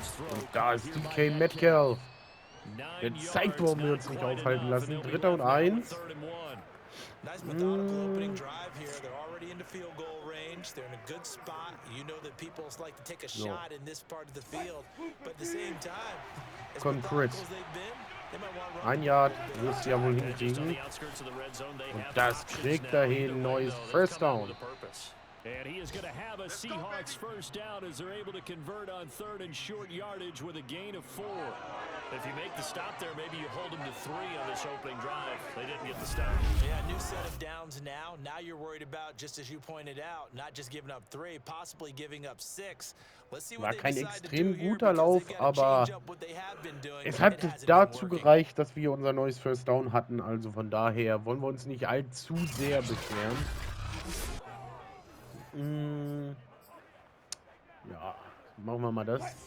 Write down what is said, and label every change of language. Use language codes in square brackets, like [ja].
[de] Und da ist DK Metcalf. Der zeigt, warum wir uns nicht aufhalten lassen. 3. und 1. [en] Nice methodical opening drive here. They're already into field goal range. They're in a good spot. You know that people like to take a shot in this part of the field, but at the same time, [de] kommt Chris. 1 Yard wirst du ja wohl hinkriegen. Und das kriegt er hin. Neues First Down. [en] And he is going to have a Seahawks first down as they're able to convert on 3rd and short yardage with a gain of 4. If you make the stop there, maybe you hold them to 3 on this opening drive. They didn't get the stop. Yeah, new set of downs now. Now you're worried about, just as you pointed out, not just giving up 3, possibly giving up 6. [de] War kein extrem guter Lauf, aber es hat dazu gereicht, dass wir unser neues First Down hatten. Also von daher wollen wir uns nicht allzu sehr beschweren. Ja, machen wir mal das.